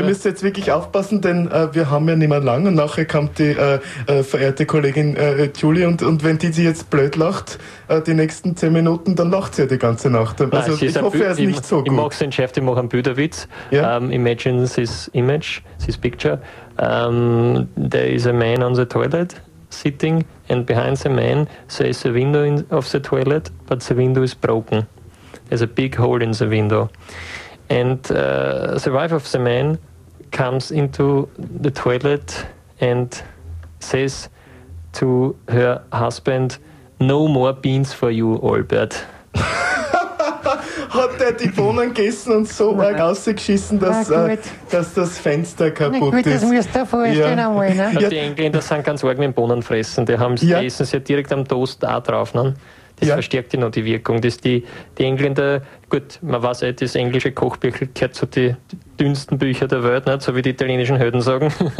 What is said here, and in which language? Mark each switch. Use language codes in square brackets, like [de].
[de] Aber wir müssen jetzt wirklich aufpassen, denn wir haben ja nicht mehr lang und nachher kommt die verehrte Kollegin Julie und wenn die jetzt blöd lacht, die nächsten 10 Minuten, dann lacht sie ja die ganze Nacht. Also nein, ich hoffe, er ist nicht so gut. Ich mache es entschärft, ich mache einen Büderwitz. [en] Ja? Imagine this image, this picture. There is a man on the toilet sitting and behind the man there is a window of the toilet, but the window is broken. There's a big hole in the window. And the wife of the man comes into the toilet and says to her husband, no more beans for you, Albert. [de] Hat der die Bohnen gegessen und so arg ausgeschissen, dass das Fenster kaputt ist. Das musst du dir vorstellen einmal. Ja. Die Engländer sind ganz arg mit Bohnen fressen. Die haben ja. Essen sie direkt am Toast auch drauf. Ne? Das verstärkt ja noch die Wirkung. Dass die Engländer, gut, man weiß ja, das englische Kochbuch gehört zu den dünnsten Büchern der Welt, nicht? So wie die italienischen Helden sagen.